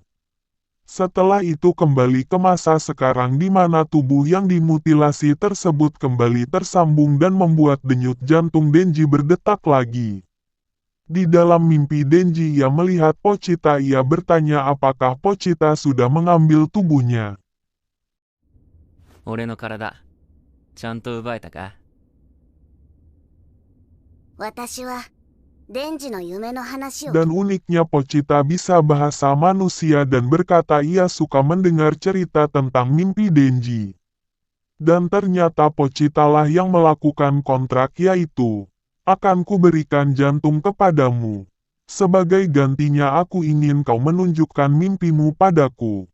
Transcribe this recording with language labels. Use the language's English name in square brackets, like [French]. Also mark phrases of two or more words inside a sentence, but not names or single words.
[Indonesian] Setelah itu kembali ke masa sekarang di mana tubuh yang dimutilasi tersebut kembali tersambung dan membuat denyut jantung Denji berdetak lagi. Di dalam mimpi Denji ia melihat Pochita, ia bertanya apakah Pochita sudah mengambil tubuhnya. [Japanese] 俺の体、ちゃんと奪えたか？私はデンジの夢の話を [Indonesian] Dan uniknya Pochita bisa bahasa manusia dan berkata ia suka mendengar cerita tentang mimpi Denji. Dan ternyata Pochita lah yang melakukan kontrak yaitu, akan kuberikan jantung kepadamu. Sebagai gantinya aku ingin kau menunjukkan mimpimu padaku.